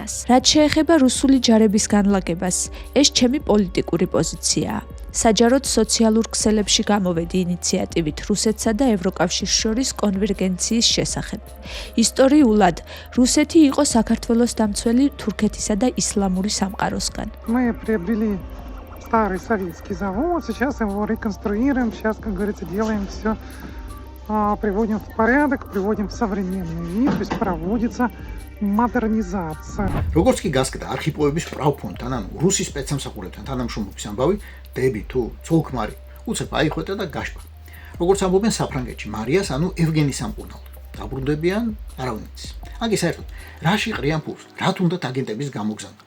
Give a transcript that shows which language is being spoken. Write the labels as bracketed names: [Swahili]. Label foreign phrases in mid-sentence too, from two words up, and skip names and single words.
[Georgian] რაც შეეხება რუსული ჯარების განლაგებას, ეს ჩემი პოლიტიკური პოზიციაა. საჯაროდ სოციალურ ქსელებში გამოვედი ინიციატივით რუსეთსა და ევროკავშირს შორის კონვერგენციის შესახებ. ისტორიულად, რუსეთი იყო საქართველოს დამცველი თურქეთისა და ისლამური სამყაროსგან. [Russian] Мы приобрели старый советский завод, сейчас его реконструируем, сейчас, как говорится, делаем все, приводим в порядок, приводим в современный вид, то есть проводится модернизация. [Georgian] როგორც კი გასკდა არქიპოვების პრავფონდთან, ანუ რუსის სპეცსამსახურებთან თანამშრომლობის ამბავი, დები თუ ცოლქმარი, უცებ აიხვეთა და გაშპა. როგორც ამბობენ საფრანგეთში, მარიას, ანუ ევგენის სამკურნალოდ. დაბრუნდებიან არავინ იცის. აგი საერთოდ, რაში ყრიან ფულს, რათ უნდათ აგენტების გამოგზავნა.